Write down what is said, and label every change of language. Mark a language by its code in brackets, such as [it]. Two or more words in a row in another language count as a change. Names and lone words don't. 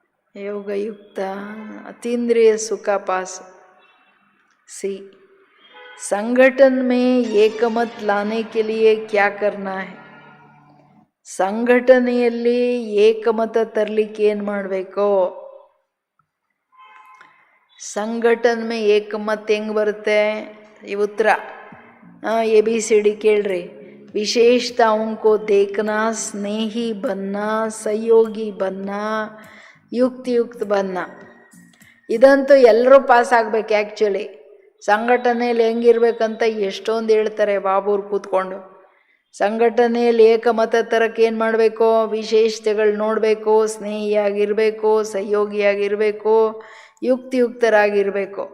[hi] योगयुक्त अतीन्द्रिय सुख पास। सी, संगठन में एकमत लाने के लिए क्या करना है? [kn] ಸಂಘಟನೆಯಲ್ಲಿ ಏಕಮತ ತರಲಿಕ್ಕೆ ಏನು ಮಾಡಬೇಕು? ಸಂಘಟನೆ में ಏಕಮತ ಹೆಂಗೆ ಬರುತ್ತೆ? ಈ ಉತ್ತರ ABCD ಕೇಳ್ರಿ. [hi] विशेषताओं को देखना, स्नेही बनना, सहयोगी बनना, युक्त बनना. [kn] ಇದಂತೂ ಎಲ್ಲರೂ ಪಾಸ್ ಆಗ್ಬೇಕು. ಆ್ಯಕ್ಚುಲಿ ಸಂಘಟನೆಯಲ್ಲಿ ಹೆಂಗಿರ್ಬೇಕಂತ ಎಷ್ಟೊಂದು ಹೇಳ್ತಾರೆ ಬಾಬೂರು ಕೂತ್ಕೊಂಡು. ಸಂಘಟನೆಯಲ್ಲಿ ಏಕಮತ ತರಕ್ಕೆ ಏನು ಮಾಡಬೇಕು? ವಿಶೇಷತೆಗಳು ನೋಡಬೇಕು, ಸ್ನೇಹಿಯಾಗಿರಬೇಕು, ಸಹಯೋಗಿಯಾಗಿರಬೇಕು, ಯುಕ್ತರಾಗಿರಬೇಕು.